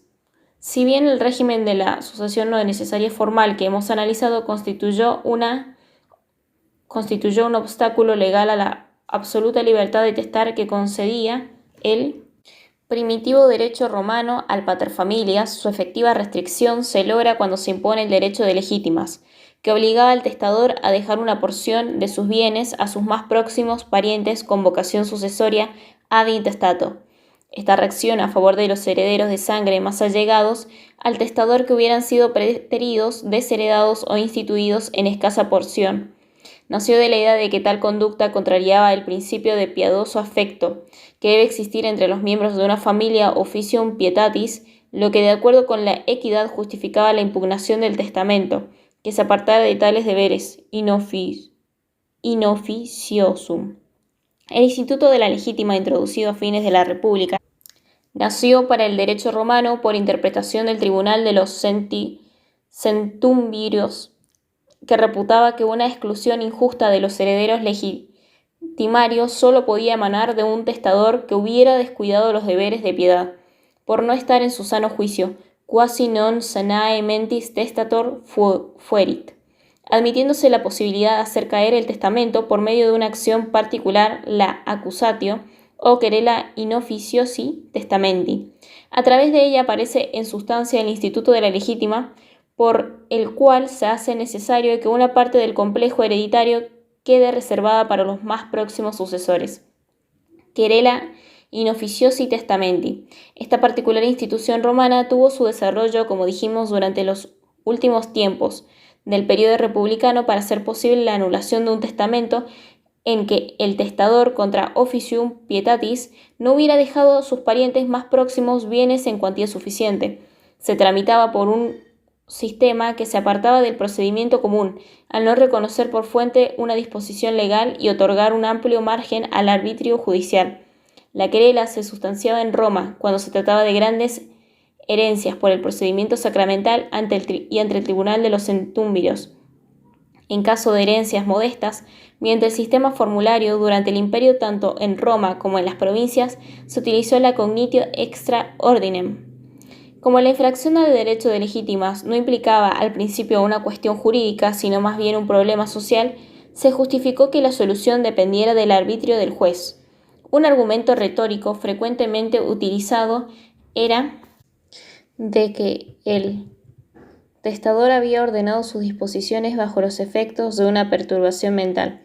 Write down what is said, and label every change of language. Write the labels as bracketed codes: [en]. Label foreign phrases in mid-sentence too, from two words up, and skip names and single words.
[es] Si bien el régimen de la sucesión no necesaria formal que hemos analizado constituyó un obstáculo legal a la absoluta libertad de testar que concedía el primitivo derecho romano al paterfamilias, su efectiva restricción se logra cuando se impone el derecho de legítimas, que obligaba al testador a dejar una porción de sus bienes a sus más próximos parientes con vocación sucesoria [la] ad intestato. [es] Esta reacción a favor de los herederos de sangre más allegados al testador que hubieran sido preteridos, desheredados o instituidos en escasa porción, nació de la idea de que tal conducta contrariaba el principio de piadoso afecto que debe existir entre los miembros de una familia [la] officium pietatis, [es] lo que de acuerdo con la equidad justificaba la impugnación del testamento, que se apartara de tales deberes inoficiosum. El instituto de la legítima introducido a fines de la República nació para el derecho romano por interpretación del tribunal de los centumviros, que reputaba que una exclusión injusta de los herederos legitimarios solo podía emanar de un testador que hubiera descuidado los deberes de piedad, por no estar en su sano juicio, [la] quasi non sanae mentis testator fuerit, [es] admitiéndose la posibilidad de hacer caer el testamento por medio de una acción particular, la accusatio, o [la] querela in officiosi testamenti. [es] A través de ella aparece en sustancia el instituto de la legítima, por el cual se hace necesario que una parte del complejo hereditario quede reservada para los más próximos sucesores. [la] Querela in officiosi testamenti. [es] Esta particular institución romana tuvo su desarrollo, como dijimos, durante los últimos tiempos del periodo republicano para hacer posible la anulación de un testamento en que el testador [la] contra officium pietatis [es] no hubiera dejado a sus parientes más próximos bienes en cuantía suficiente. Se tramitaba por un sistema que se apartaba del procedimiento común, al no reconocer por fuente una disposición legal y otorgar un amplio margen al arbitrio judicial. La querela se sustanciaba en Roma cuando se trataba de grandes herencias por el procedimiento sacramental ante el tribunal de los centúmviros. En caso de herencias modestas, mediante el sistema formulario, durante el imperio tanto en Roma como en las provincias, se utilizó la [la] cognitio extra ordinem. [es] Como la infracción al derecho de legítimas no implicaba al principio una cuestión jurídica, sino más bien un problema social, se justificó que la solución dependiera del arbitrio del juez. Un argumento retórico frecuentemente utilizado era de que el testador había ordenado sus disposiciones bajo los efectos de una perturbación mental.